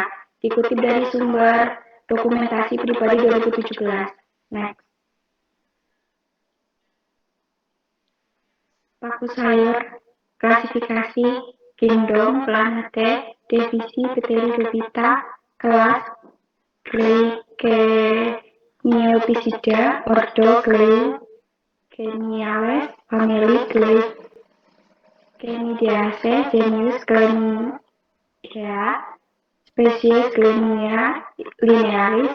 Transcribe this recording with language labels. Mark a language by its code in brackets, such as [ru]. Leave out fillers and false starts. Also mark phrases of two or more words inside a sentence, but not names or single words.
[id] Dikutip dari sumber dokumentasi pribadi 2017. Next. Paku sayur. Klasifikasi Kingdom Plantae, divisi Pteridophyta, kelas Glyciniopsida, ordo Glyciniales, famili Glycinidaceae, genus Glycinia, spesies Glycinia linearis.